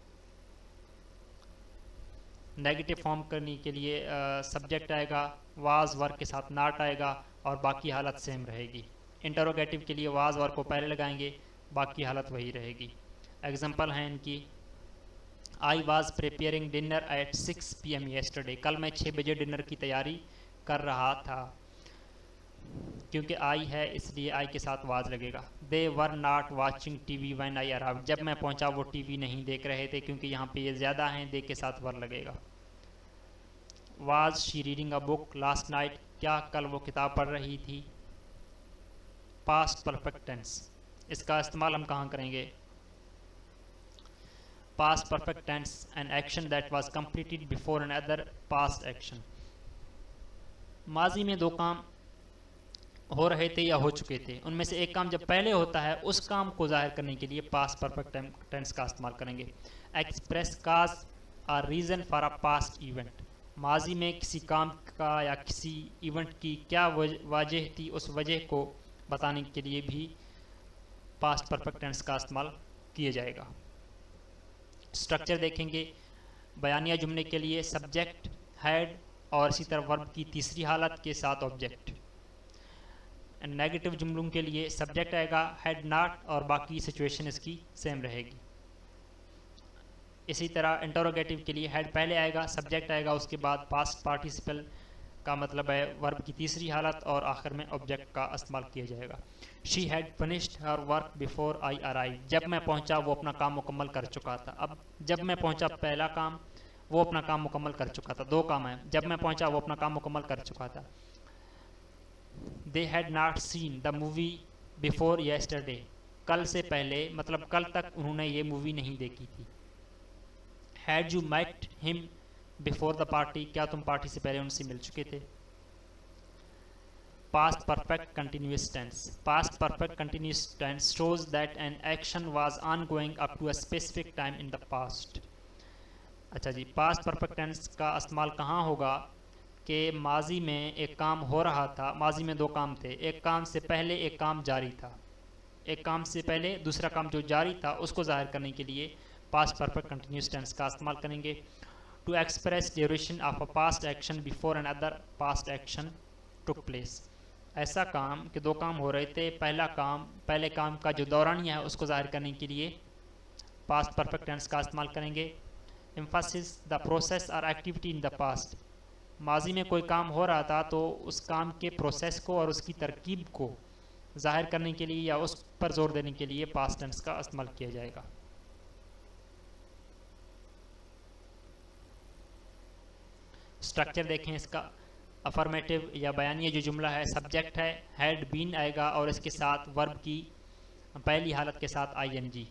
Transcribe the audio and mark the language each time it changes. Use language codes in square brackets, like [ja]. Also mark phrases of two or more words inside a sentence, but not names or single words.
[en] negative form [ur] کرنے کے لیے سبجیکٹ آئے گا، [en] was were [ur] کے ساتھ ناٹ آئے گا اور باقی حالت سیم رہے گی۔ انٹروگیٹو کے لیے [en] was were [ur] کو پہلے لگائیں گے، باقی حالت وہی رہے گی۔ ایگزامپل ہیں ان کی، [en] I was preparing dinner at 6 p.m. yesterday. [ur] کل میں 6 بجے ڈنر کی تیاری کر رہا تھا. کیونکہ I ہے اس لیے I کے ساتھ was لگے گا. [en] They were not watching TV when I arrived. [ur] جب میں پہنچا وہ ٹی وی نہیں دیکھ رہے تھے کیونکہ یہاں پہ یہ زیادہ ہیں. they کے ساتھ were لگے گا. [en] Was she reading a book last night? [ur] کیا کل وہ کتاب پڑھ رہی تھی؟ [en] past perfect tense. [ur] اس کا استعمال ہم کہاں کریں گے؟ [en] past perfect tense, an action that was completed before another past action. [ur] ماضی میں دو کام ہو رہے تھے یا ہو چکے تھے، ان میں سے ایک کام جب پہلے ہوتا ہے اس کام کو ظاہر کرنے کے لیے [en] past perfect tense [ur] کا استعمال کریں گے. [en] express cause or reason for a past event. [ur] ماضی میں کسی کام کا یا کسی ایونٹ کی کیا وجہ تھی، اس وجہ کو بتانے کے لیے بھی [en] past perfect tense [ur] کا استعمال کیا جائے گا. اسٹرکچر دیکھیں گے. بیانیہ جملے کے لیے [en] subject had [ur] اور اسی طرح ورب کی تیسری حالت کے ساتھ آبجیکٹ. نیگیٹو جملوں کے لیے سبجیکٹ آئے گا [en] had not [ur] اور باقی سچویشن اس کی سیم رہے گی. اسی طرح انٹروگیٹو کے لیے ہیڈ پہلے آئے گا، سبجیکٹ آئے گا، اس کے بعد [en] past participle [ur] کا مطلب ہے ورب کی تیسری حالت اور آخر میں آبجیکٹ کا استعمال کیا جائے گا. [en] she had finished her work before I arrive. [ur] جب میں پہنچا وہ اپنا کام مکمل کر چکا تھا. اب جب میں پہنچا پہلا کام، وہ اپنا کام مکمل کر چکا تھا. دو کام ہیں. جب میں پہنچا وہ اپنا کام مکمل کر چکا تھا. [en] They had not seen the movie before yesterday. [ur] کل سے پہلے مطلب کل تک انہوں نے یہ مووی نہیں دیکھی تھی. [en] Had you met him before the party. [ur] کیا تم پارٹی سے پہلے ان سے مل چکے تھے؟ [en] Past perfect continuous tense. Past perfect continuous tense shows that an action was ongoing up to a specific time in the past. [ur] اچھا جی، [en] past perfect tense [ur] کا استعمال کہاں ہوگا کہ ماضی میں ایک کام ہو رہا تھا. ماضی میں دو کام تھے، ایک کام سے پہلے ایک کام جاری تھا. ایک کام سے پہلے دوسرا کام جو جاری تھا اس کو ظاہر کرنے کے لیے [en] past perfect continuous tense [ur] کا استعمال کریں گے. [en] To express duration of a past action before another past action took place. [ur] ایسا کام کہ دو کام ہو رہے تھے، پہلے کام کا جو دورانیہ ہے اس کو ظاہر کرنے کے لیے [en] past perfect tense [ur] کا استعمال کریں گے. [en] Emphasis the process or activity in the past. [ur] ماضی میں کوئی کام ہو رہا تھا تو اس کام کے پروسیس کو اور اس کی ترکیب کو ظاہر کرنے کے لیے یا اس پر زور دینے کے لیے [en] past tense [ur] کا استعمال کیا جائے گا. اسٹرکچر دیکھیں اس کا. افرمیٹو یا بیانیہ جو جملہ ہے سبجیکٹ ہے، [en] had been [ur] آئے گا اور اس کے ساتھ ورب کی پہلی حالت کے ساتھ آئی این جی.